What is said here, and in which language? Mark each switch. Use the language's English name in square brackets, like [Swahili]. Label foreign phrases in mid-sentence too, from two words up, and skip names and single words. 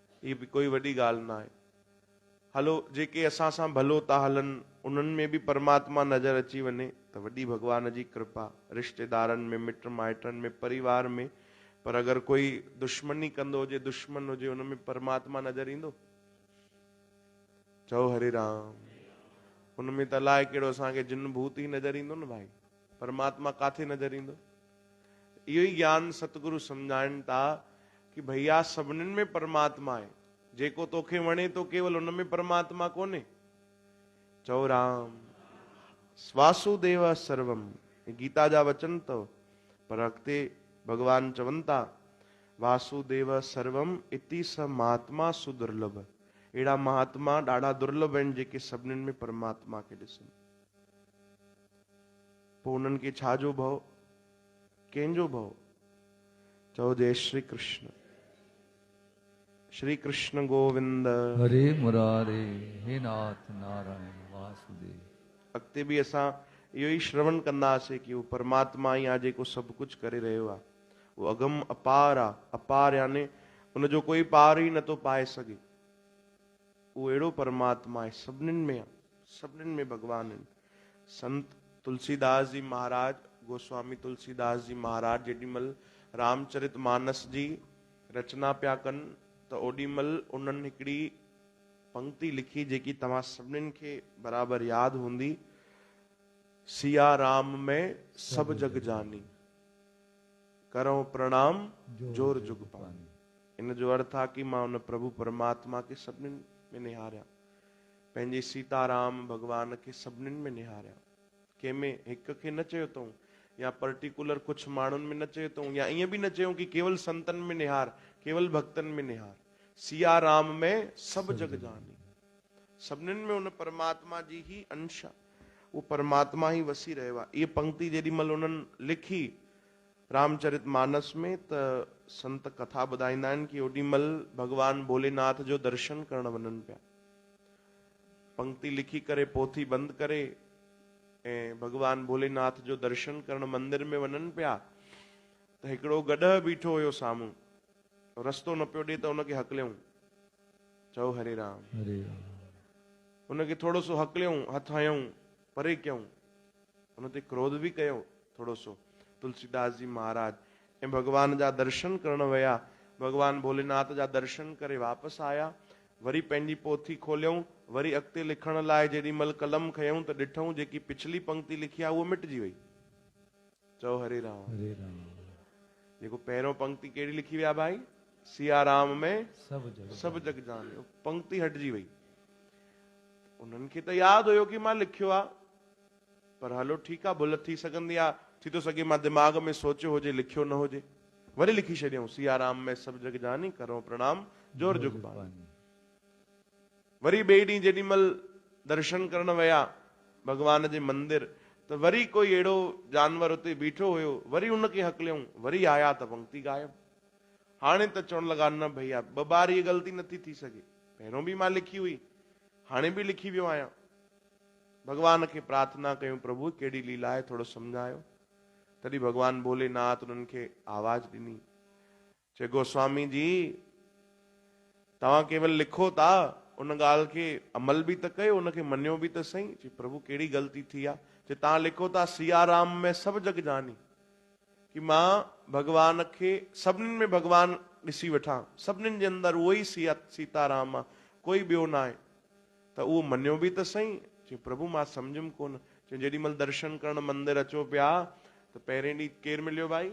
[Sindhi] इहा भी कोई वॾी ॻाल्हि न आहे। हलो, जेके असां सां भलो था हलनि उन्हनि में भी परमात्मा नज़र अची वञे त वॾी भगवान जी कृपा। रिश्तेदारनि में, मिट माइटनि में, परिवार में। पर अगरि कोई दुश्मनी कंदो हुजे, दुश्मन हुजे, उन में परमात्मा नज़र ईंदो? चओ हरे राम। उनमें त अलाए कहिड़ो असांखे जिन भूत ही नज़र ईंदो न भाई, परमात्मा काथे नज़र ईंदो? इहो ही ज्ञान सतगुरु सम्झाइनि था कि भैया सभिनीनि में परमात्मा आहे, जेको तोखे वणे तो केवल उन में परमात्मा कोन्हे। चओ राम। [Sanskrit] वासुदेव सर्वम, [Sindhi] गीता जा वचन अथव। [Sanskrit] पर अॻिते भगवान चवनि था वासुदेव सर्वम इति स महात्मा सुदुर्लभ। [Sindhi] अहिड़ा महात्मा ॾाढा दुर्लभ आहिनि जेके सभिनीनि में परमात्मा खे ॾिसनि। पोइ उन्हनि खे छाजो भव, कंहिंजो भव? चओ जय श्री कृष्ण। [Sanskrit] श्री कृष्ण गोविंद हरे मुरारे, हे नाथ नारायण वासुदेव। [Sindhi] अॻिते बि असां इहो ई श्रवण कंदासीं कि उहो परमात्मा ही आहे जेको सभु कुझु करे रहियो आहे। उहो अगम अपार आहे, अपार यानी उनजो कोई पार ही नथो पाए सघे। उहो अहिड़ो परमात्मा आहे, सभिनीनि में आहे, सभिनीनि में भगवान आहिनि। संत तुलसीदास जी महाराज, गोस्वामी तुलसीदास जी महाराज जेॾीमहिल रामचरित मानस जी रचना पिया कनि त ओॾीमहिल उन्हनि हिकिड़ी पंक्ति लिखी जेकी तव्हां सभिनीनि खे बराबरि यादि हूंदी। [Awadhi] सिया राम में सब जग जानी, करो प्रणाम जोर जुग पानी। [Sindhi] इन जो अर्थ आहे कि मां उन प्रभु परमात्मा के सभिनीनि में निहारिया, पंहिंजे सीताराम भगवान खे सभिनीनि में निहारिया। कंहिंमें हिक खे न चयो अथऊं या पर्टिकुलर कुछ माण्हुनि में न चयो अथऊं, या ईअं बि न चयूं कि केवल संतनि में निहार, केवल भक्तनि में निहार। [Awadhi] सिया राम में सब जग जानी, [Sindhi] सभिनीनि में उन परमात्मा जी ही अंश आहे, उहो परमात्मा ही वसी रहियो आहे। इहा पंक्ति जेॾी महिल उन्हनि लिखी रामचरित मानस में, त संत कथा ॿुधाईंदा आहिनि कि ओॾी महिल भगवान भोलेनाथ जो दर्शन करण वञनि पिया। पंक्ति लिखी करे पोथी बंदि करे ऐं भगवान भोलेनाथ जो दर्शन करण मंदिर में वञनि पिया, त हिकिड़ो गॾह बीठो हुयो साम्हूं, रस्तो न पियो ॾिए त उनखे हकलियऊं, चओ हरे राम। हरे राम। उनखे थोरो सो हकलियऊं, हथ हयऊं, परे कयूं, उन ते क्रोध बि कयो थोरो सो तुलसीदास जी महाराज, ऐं भगवान जा दर्शन करण विया। भगवान भोलेनाथ जा दर्शन करे वापसि आया, वरी पंहिंजी पोथी खोलियऊं, वरी अॻिते लिखण लाइ जेॾी महिल कलम खयऊं त ॾिठऊं जेकी पिछली पंक्ति लिखी आहे उहा मिटिजी वई। चओ हरे राम। हरे राम। जेको पहिरियों पंक्ति कहिड़ी लिखी विया भाई, [Awadhi] सिया राम में सब जग जाने, [Sindhi] पंक्ति हटिजी वई। उन्हनि खे त यादि हुयो कि मां लिखियो आहे, पर हलो ठीकु आहे, भुल थी सघंदी आहे, थी थो सघे मां दिमाग़ में सोचियो हुजे, लिखियो न हुजे, वरी लिखी छॾियऊं, [Awadhi] सिया राम में सब जग जानी, करो प्रणाम जोर जुग पानी। [Sindhi] वरी ॿिए ॾींहुं जेॾी महिल दर्शन करण विया भगवान जे मंदिर, त वरी कोई अहिड़ो जानवर उते बीठो हुयो, वरी उनखे हकलियऊं, वरी आया त पंक्ति गायब। हाणे त चवण लॻा न भैया ॿ बार इहा ग़लती नथी थी सघे, पहिरियों बि मां लिखी हुई, हाणे बि लिखी वियो आहियां। भगवान खे प्रार्थना कयूं, प्रभु कहिड़ी लीला आहे, थोरो सम्झायो। तॾहिं भगवान भोलेनाथ उन्हनि खे आवाज़ ॾिनी, चए गोस्वामी जी तव्हां केवल लिखो था, उन ॻाल्हि खे अमल बि त कयो, उनखे मञियो बि त सही। चए प्रभु कहिड़ी ग़लती थी आहे? चए तव्हां लिखो था [Awadhi] सिया राम में सब जग जानी, [Sindhi] कि मां भगवान खे सभिनीनि में भगवान ॾिसी वठां, सभिनीनि जे अंदरि उहो ई सीताराम आहे, कोई ॿियो न आहे, त उहो मञियो बि त सही। चए प्रभु मां सम्झुमि कोन। चए जेॾी महिल दर्शन करण मंदिर अचो पिया त पहिरें ॾींहुं केरु मिलियो भाई?